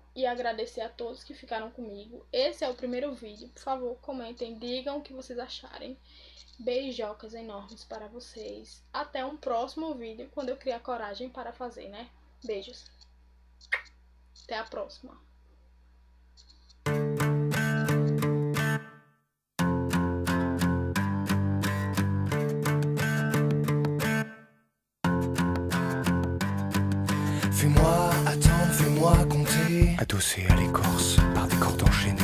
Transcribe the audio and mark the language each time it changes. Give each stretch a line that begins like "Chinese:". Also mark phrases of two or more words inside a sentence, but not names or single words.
Portuguese: E agradecer a todos que ficaram comigo. Esse é o primeiro vídeo. Por favor, comentem, digam o que vocês acharem. Beijocas enormes para vocês. Até um próximo vídeo, quando eu criar coragem para fazer, né? Beijos. Até a próxima.
French: Fais-moi attendre, fais-moi compter, adossé à l'écorce par des cordes enchaînées.